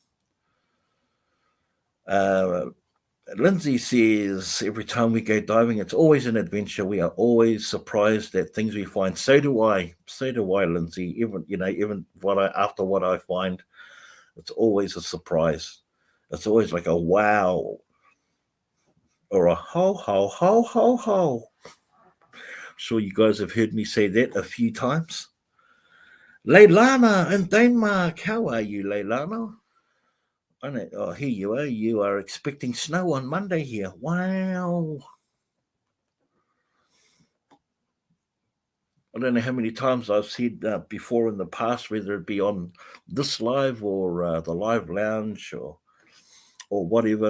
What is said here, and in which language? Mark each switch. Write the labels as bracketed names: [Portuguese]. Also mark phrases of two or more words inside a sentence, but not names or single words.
[English] Lindsay says every time we go diving, it's always an adventure. We are always surprised at things we find. So do I. So do I, Lindsay. Even after what I find, it's always a surprise. It's always like a wow or a ho ho ho ho ho. Sure, you guys have heard me say that a few times. Leilana in Denmark, how are you, Leilana? Oh, here you are. You are expecting snow on Monday here. Wow. I don't know how many times I've said before in the past, whether it be on this live or the live lounge or whatever.